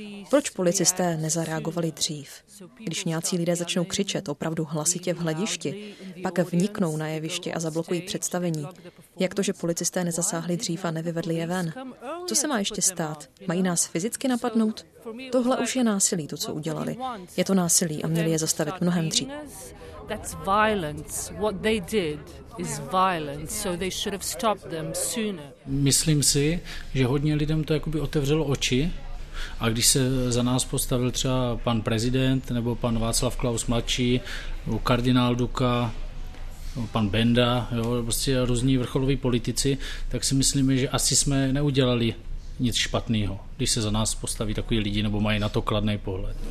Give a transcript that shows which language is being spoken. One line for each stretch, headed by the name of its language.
Czech: Proč policisté nezareagovali dřív? Když nějací lidé začnou křičet opravdu hlasitě v hledišti, pak vniknou na jeviště a zablokují představení. Jak to, že policisté nezasáhli dřív a nevyvedli je ven? Co se má ještě stát? Mají nás fyzicky napadnout? Tohle už je násilí, to, co udělali. Je to násilí a měli je zastavit mnohem dřív.
English: That's violence. What they did is violence, so they should have stopped them sooner.
Czech: Myslím si, že hodně lidem to jakoby otevřelo oči, a když se za nás postavil třeba pan prezident nebo pan Václav Klaus mladší, kardinál Duka, pan Benda, jo, prostě různí vrcholoví politici, tak si myslíme, že asi jsme neudělali nic špatného, když se za nás postaví takový lidi nebo mají na to kladný pohled.